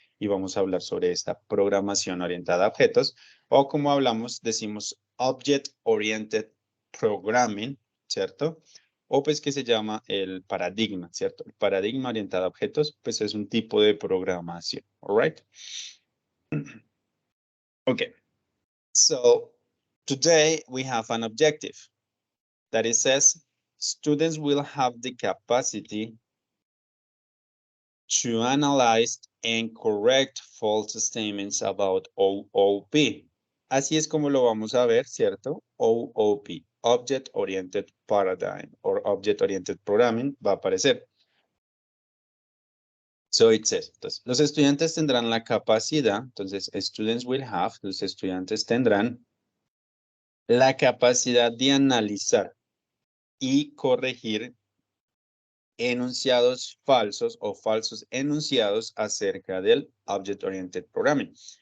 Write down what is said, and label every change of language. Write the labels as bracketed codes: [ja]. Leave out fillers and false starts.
[es] y vamos a hablar sobre esta programación orientada a objetos, o como hablamos, decimos Object Oriented Programming, ¿cierto? O pues que se llama el paradigma, ¿cierto? El paradigma orientado a objetos, pues es un tipo de programación, [en] all right? Okay, so today we have an objective that it says students will have the capacity to analyze and correct false statements about OOP. [es] Así es como lo vamos a ver, ¿cierto? OOP, Object Oriented Paradigm or Object Oriented Programming, va a aparecer. [en] So it says, [es] entonces, los estudiantes tendrán la capacidad, entonces, [en] students will have, [es] los estudiantes tendrán la capacidad de analizar y corregir enunciados falsos o falsos enunciados acerca del Object Oriented Programming.